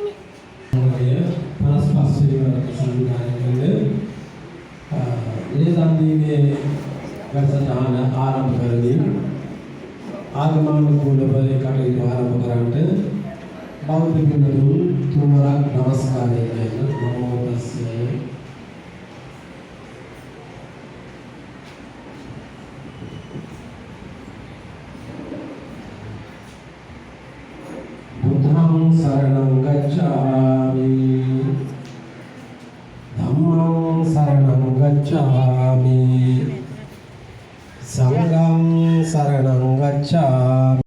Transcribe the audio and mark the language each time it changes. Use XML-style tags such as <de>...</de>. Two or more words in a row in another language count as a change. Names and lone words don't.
<si>දන්දීමේ වැඩසටහන ආරම්භ කරමින් ආගමනුකූලව කටයුතු ආරම්භ කරන්නට බෞද්ධ පින්වතුන් තුන්වරක් නමස්කාරය කියන</si> <pi>නමෝ තස්සේ බුද්ධං සරණං ගච්ඡාමි ධම්මං සරණං ගච්ඡාමි සංඝං සරණං ගච්ඡාමි</pi>